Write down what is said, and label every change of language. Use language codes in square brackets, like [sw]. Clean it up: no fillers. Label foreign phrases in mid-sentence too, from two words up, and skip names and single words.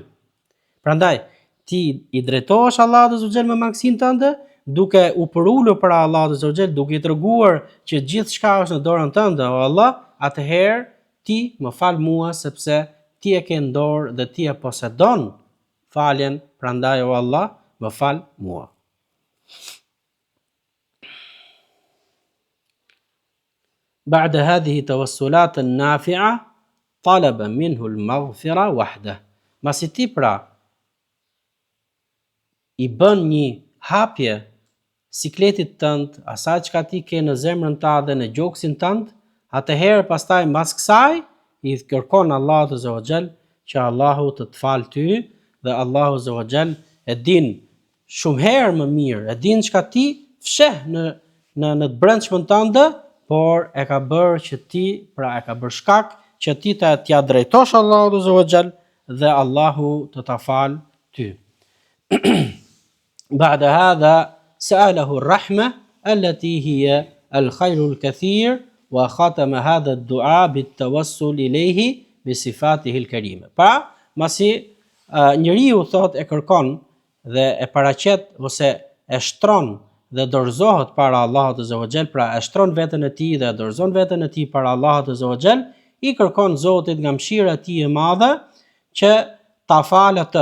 [sq] Prandaj ti i drejtohesh Allahut [ar] عز وجل [sq] me mangësinë tënde, duke u përulur për Allahut Azza wa Jall, duke i treguar që gjithçka është në dorën tënde, o Allah, atëherë ti më fal mua sepse ti e ke në dorë dhe ti e posedon faljen, prandaj o Allah, më fal mua. [ar] بعد هذه التوسلات النافعة طلب منه المغفرة وحده. [sq] Masi ti pra i bën një hapje sikletit tënd, asaj çka ti ke në zemrën tënde, në gjoksin tënd, atëherë pastaj mbas kësaj i kërkon Allahut [ar] عز وجل [sq] që Allahu të fal ty, dhe Allahu [ar] عز وجل [sq] e din shumë herë më mirë, e din çka ti fsheh në të brendshmën tënde, por e ka bërë që ti, pra e ka bërë shkak që ti t'ja drejtosh Allahut [ar] عز وجل [sq] dhe Allahu të ta fal ty. [ar] بعد هذا سأله الرحمة التي هي الخير الكثير وختم هذا الدعاء بالتوسل إليه بصفاته الكريمة. [sq] Pra, masi njeriu thot e kërkon dhe e paraqet ose e shtron dhe dorëzohet para Allahut [ar] عز وجل, [sq] pra e shtron veten e tij dhe dorëzon veten e tij para Allahut [ar] عز وجل, [sq] i kërkon Zotit nga mëshira e tij e madhe që ta falë atë.